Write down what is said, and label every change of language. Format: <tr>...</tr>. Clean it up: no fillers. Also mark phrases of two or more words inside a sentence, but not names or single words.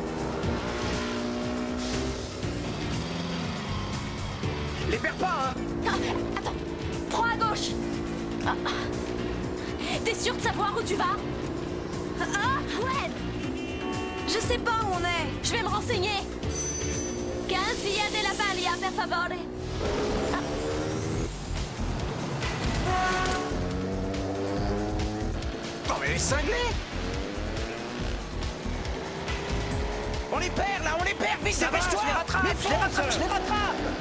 <fr>Les perds pas, hein? Ah, attends. Prends à gauche. Ah. T'es sûr de savoir où tu vas? Ah, ouais. Je sais pas où on est. Je vais me renseigner.</fr> <it>15 Via della Paglia, per favore.</it> <fr>Oh, mais elle est cinglée! On les perd, là, on les perd! Vite, dépêche-toi! Je les rattrape! Je les rattrape, je les rattrape!</fr>